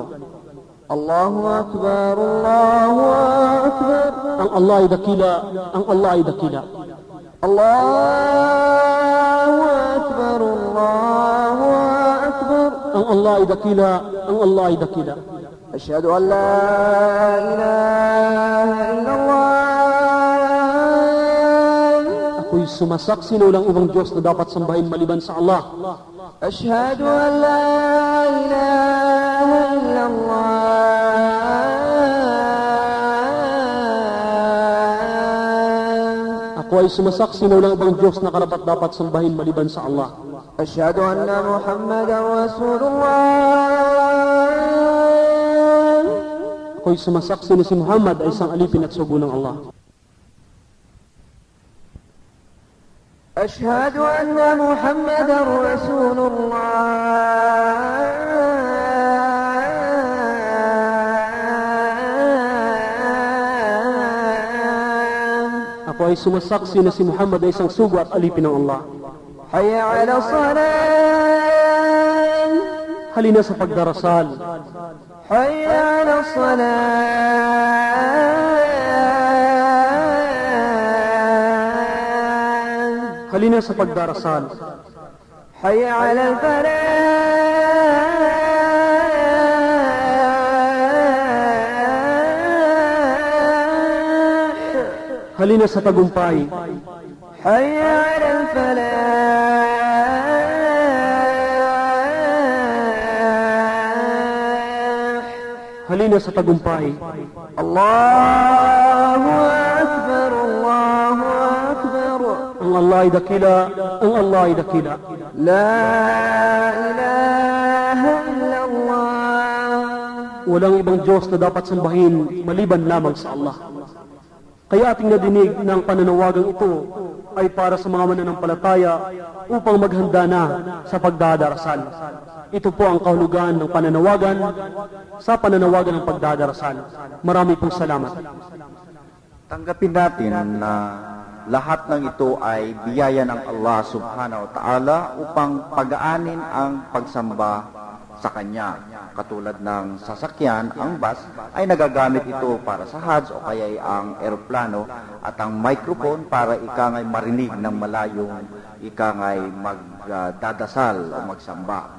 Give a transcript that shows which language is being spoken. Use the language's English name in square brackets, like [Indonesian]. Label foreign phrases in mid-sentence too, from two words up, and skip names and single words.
[Arabic] الله أكبر، الله أكبر. [Filipino] Ang Allah ay dakila, ang Allah ay dakila. [Arabic] الله أكبر، الله أكبر. [Filipino] Ang Allah ay dakila, ang Allah ay dakila. [Arabic] أشهد أن لا إله إلا الله. [Filipino] Ako'y sumasaksi na walang ibang Diyos na dapat sambahin maliban sa Allah. [Arabic] أشهد أن لا إله إلا الله. [Filipino] Ako ay sumasaksi na walang ibang Diyos na karapat-dapat sambahin maliban sa Allah. [Arabic] أشهد أن محمدا رسول الله. [Filipino] Ako'y sumasaksi na si Muhammad ay isang alipin at sugo ng Allah. [Arabic] أشهد أن محمدا رسول الله. [Filipino] Ako ay sumasaksi na si Muhammad ay isang sugo at alipin ng Allah. [Arabic] حي على الصلاة. [Filipino] Halina sa pagdarasal. [Arabic] حي على الصلاة. [Filipino] Halina sa pagdarasal. [Arabic] حي على الفلاح. [Filipino] Halina sa tagumpay. [Arabic] حي على الفلاح. [Filipino] Halina sa tagumpay. [Arabic] الله أكبر، الله أكبر. [Filipino] Ang Allah ay dakila, ang Allah ay dakila. [Arabic] لا إله إلا الله. [Filipino] Walang ibang Diyos na dapat sambahin maliban lamang sa Allah. Kaya ating nadinig ng pananawagang ito ay para sa mga mananampalataya upang maghanda na sa pagdadarasal. Ito po ang kahulugan ng pananawagan sa pananawagan ng pagdadarasal. Marami pong salamat. Tanggapin natin na lahat ng ito ay biyaya ng Allah [Arabic] سبحانه وتعالى [Filipino] upang pagaanin ang pagsamba sa Kanya. Katulad ng sasakyan, ang bus, ay nagagamit ito para sa Hajj o kaya ang eroplano at ang microphone para ika ngay marinig ng malayong ika ngay magdadasal o magsamba.